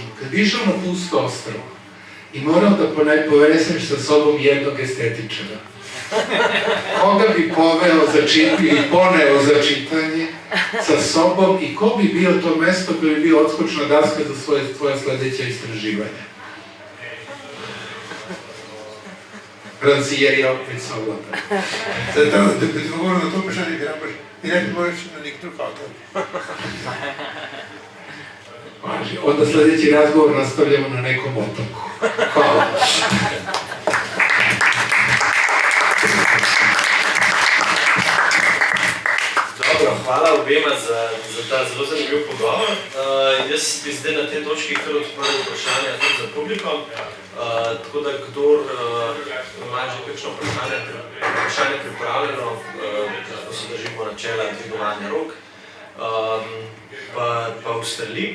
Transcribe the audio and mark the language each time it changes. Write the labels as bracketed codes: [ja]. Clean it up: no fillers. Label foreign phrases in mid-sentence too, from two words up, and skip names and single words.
[sr] Kad bi išao na pusto ostrvo i morao da poneseš sa sobom jednog estetičara, koga bi poveo za čitanje i poneo za čitanje sa sobom i ko bi bio to mesto koje bi bio odskočna daska za tvoja sledeća istraživanja? Ranzijer je opet savladan. [sl] Zato, da bi odgovoril na to vprašanje, bi najprej moraš na nek drug avtor. [sr] Važi, onda sledeći razgovor nastavljamo na nekom otoku. Hvala. [sl] Dobro, hvala obema za ta zelo zanimiv pogovor. Jaz bi zdaj na tej točki kar odprl vprašanja tudi za publiko. Tako da kdor ima že kakšno vprašanje pripravljeno, ko se držimo načela dvigovanja rok, pa ustreli.